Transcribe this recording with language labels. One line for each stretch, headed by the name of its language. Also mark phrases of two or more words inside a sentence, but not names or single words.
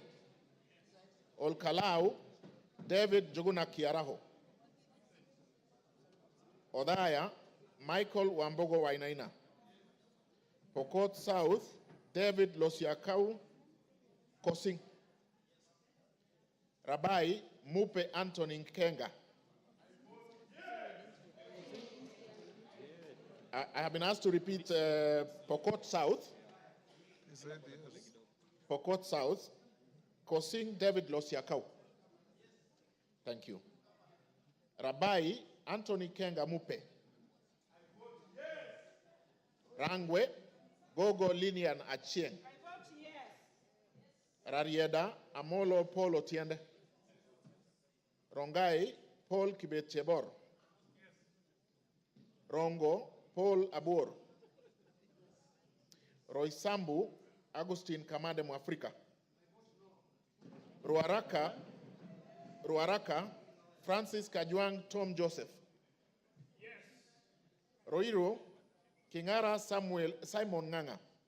English: Olkalau, David Joguna Kiaraho. Odaya, Michael Wambogo Wainaina. Pokot South, David Losiakau Kosing. Rabai, Mupe Anthony Nkenga. I have been asked to repeat Pokot South. Pokot South, Kosing David Losiakau. Thank you. Rabai Anthony Kenga Mupe. Rangwe Gogo Linian Achieng. Rarieda Amolo Paul Otiende. Rongai Paul Kibet Chebor. Rongo Paul Abur. Roysambu Agustin Kamade Mwafrika. Ruaraka Francis Kajwang Tom Joseph. Roiro Kingara Simon Nganga.